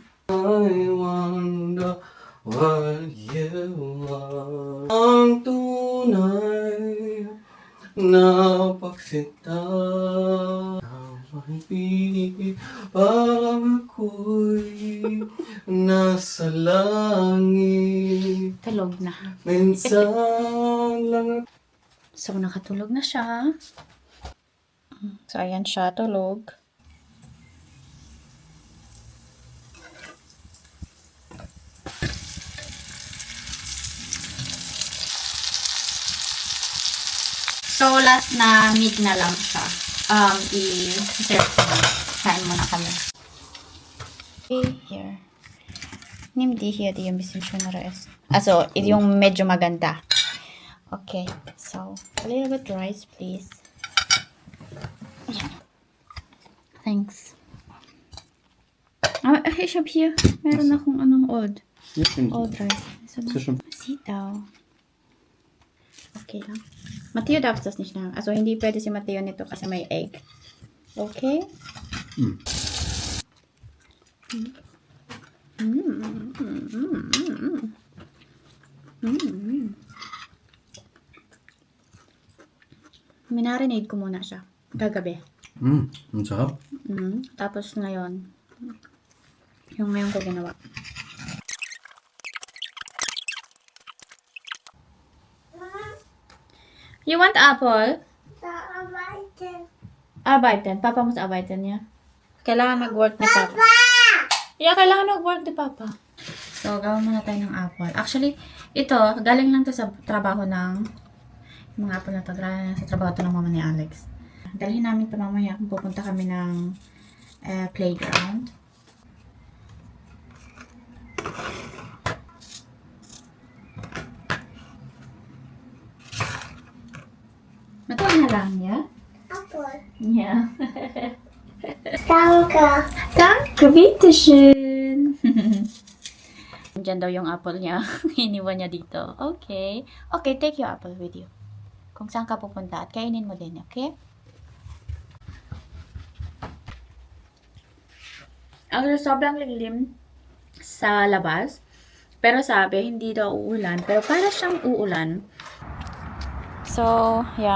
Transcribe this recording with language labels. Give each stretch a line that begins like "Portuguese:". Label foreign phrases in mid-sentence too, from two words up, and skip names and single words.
English: I wonder what you are.
Filipino: Ang tunay na pagsita ng pag-ibig, parang ako'y nasa langit. Tulog na. Minsan lang. So, nakatulog na siya. So, ayan siya, tulog. So, last na meat na lang siya. I-serve ko na. Kain muna kami.
English: Okay, here.
German: Nimm die hier, die ein bisschen schönere ist. Also,
Filipino: yung medyo maganda.
English: Okay, so, a little bit rice, please. Yeah. Thanks.
German: Ich hab hier,
Filipino: meron akong
English: old rice.
Filipino: Sitaw. Okay lang.
German: Matteo darf das nicht nehmen. Also,
Filipino: hindi pwede si Matteo nito kasi may egg. Okay? Minarinade ko muna siya. Kagabi. Ang sarap. Tapos ngayon, yung ngayon ko ginawa.
English: You want apple?
German: Arbeiten. Papa muss arbeiten, ja?
Filipino: Kailangan mag-work ni Papa. Yeah, kailangan mag-work ni Papa. So, gawin muna tayo ng apple. Actually, ito, galing lang to sa trabaho ng mga apple na to. Galing sa trabaho to ng mama ni Alex. Dalhin namin ito mamaya kung pupunta kami ng playground. Matuwa na lang, ya? Apple. Yeah. Danke. Danke, bitteschön. Diyan daw yung apple niya. Iniwan niya dito. Okay.
English: Okay, take your apple with you.
Filipino: Kung saan ka pupunta at kainin mo din, okay? Actually, sobrang lilim sa labas. Pero sabi, hindi daw uulan. Pero para siyang uulan. So, yeah.